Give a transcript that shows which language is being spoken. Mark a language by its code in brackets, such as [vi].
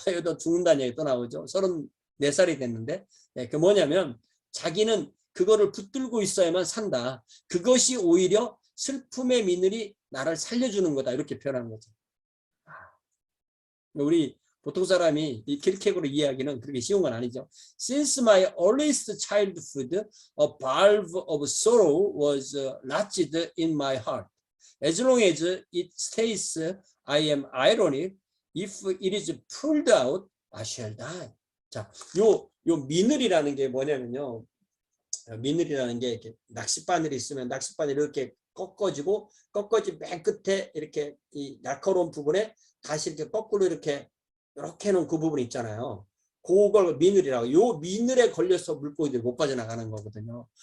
[ko] 여기도 죽는다는 얘기 또 나오죠. 34살이 됐는데 그 뭐냐면 자기는 그거를 붙들고 있어야만 산다. 그것이 오히려 슬픔의 미늘이 나를 살려주는 거다. 이렇게 표현한 거죠. 우리 보통 사람이 이 킬케고르 이해하기는 그렇게 쉬운 건 아니죠. [en] Since my earliest childhood, a valve of sorrow was latched in my heart. As long as it stays, I am ironic. If it is pulled out, I shall die. [ko] 자, 요 미늘이라는 게 뭐냐면요. 미늘이라는 게 이렇게 낚싯바늘이 있으면 낚싯바늘이 이렇게 꺾어지고 맨 끝에 이렇게 이 날카로운 부분에 다시 이렇게 거꾸로 이렇게 해놓은 그 부분 있잖아요. 그걸 미늘이라고. 요 미늘에 걸려서 물고기들이 못 빠져나가는 거거든요.